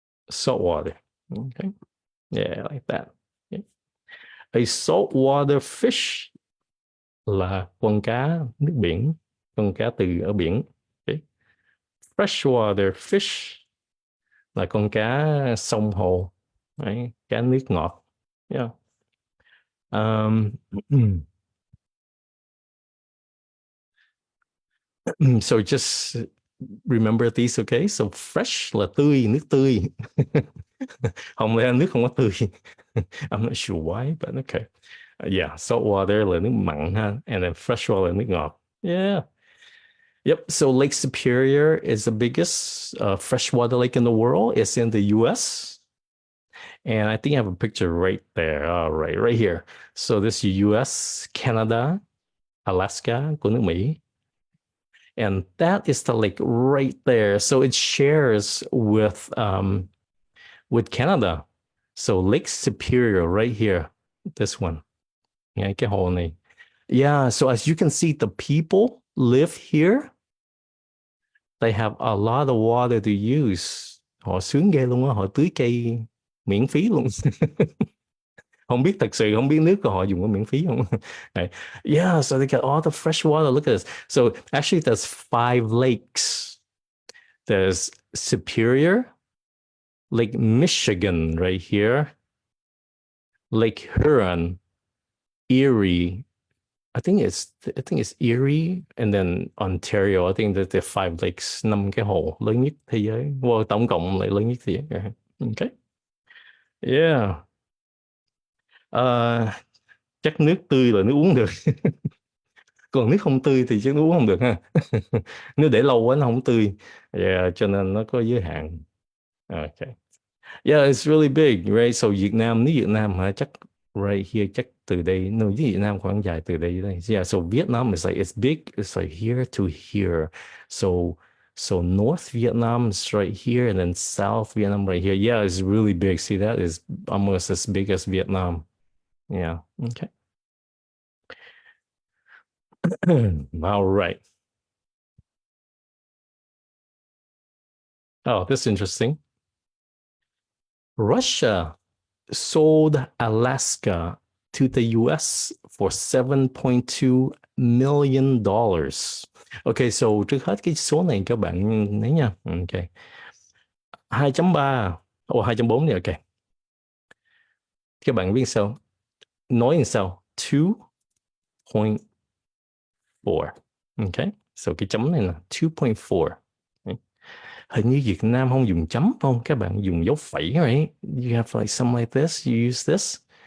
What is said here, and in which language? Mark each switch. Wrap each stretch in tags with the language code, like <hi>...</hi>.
<en>Salt water. Okay. Yeah, like that. Okay. A saltwater fish</en> <vi>là con cá nước biển, con cá từ ở biển. Okay. Freshwater fish là con cá sông hồ. Đấy, cá nước ngọt. Yeah.</vi> <en>Um, so just remember these, okay?</en> <vi>So fresh là tươi, nước tươi. Không lẽ nước không có tươi.</vi> <en>I'm not sure why, but okay. Yeah, salt water</en> <vi>là nước mặn ha,</vi> <en>and then fresh water</en> <vi>là nước ngọt.</vi> <en>Yeah. Yep. So Lake Superior is the biggest freshwater lake in the world. It's in the U.S. And I think I have a picture right there. Right here. So this is U.S., Canada, Alaska</en> <vi>của nước Mỹ.</vi> <en>And that is the lake right there. So it shares with Canada. So Lake Superior right here. This one.</en> <vi>Ngay cái hồ này.</vi> <en>Yeah, so as you can see, the people live here. They have a lot of water to use.</en> <vi>Họ sướng ghê luôn á, họ tưới cây miễn phí luôn. Không biết thật sự không biết nước của họ dùng có miễn phí không.</vi> <en>Yeah, so they got all the fresh water. Look at this. So actually there's 5 lakes. There's Superior, Lake Michigan right here, Lake Huron, Erie, I think it's Erie and then Ontario. I think that the five lakes,</en> <vi>năm cái hồ lớn nhất thế giới. Well, tổng cộng lại lớn nhất thế giới. Okay. Yeah. Ờ, chắc nước tươi là nước uống được. Còn nước không tươi thì chắc nước uống không được ha. Nếu để lâu quá nó không tươi. Yeah, cho nên nó có giới hạn.</vi> <en>Okay. Yeah, it's really big, right?</en> <vi>So Việt Nam, nước Việt Nam hả? Chắc</vi> <en>right here,</en> <vi>chắc từ đây, no, nước Việt Nam khoảng dài từ đây đây.</vi> <en>Yeah, so Vietnam is like, it's big, it's like here to here. So, so North Vietnam is right here, and then South Vietnam right here. Yeah, it's really big. See, that is almost as big as Vietnam. Yeah, okay. All right. Oh, that's interesting. Russia sold Alaska to the US for $7.2 million.</en> <vi>Okay, so trước hết cái số này các bạn thấy nha. Okay. 2.3 hoặc 2.4 này, ok. Các bạn biết sao? Nói làm sao?</vi> <en>2.4. Okay.</en> <vi>So cái chấm này là 2.4. Okay. Hình như Việt Nam không dùng chấm không? Các bạn dùng dấu phẩy, right?</vi> <en>You have like something like this, you use this.</en>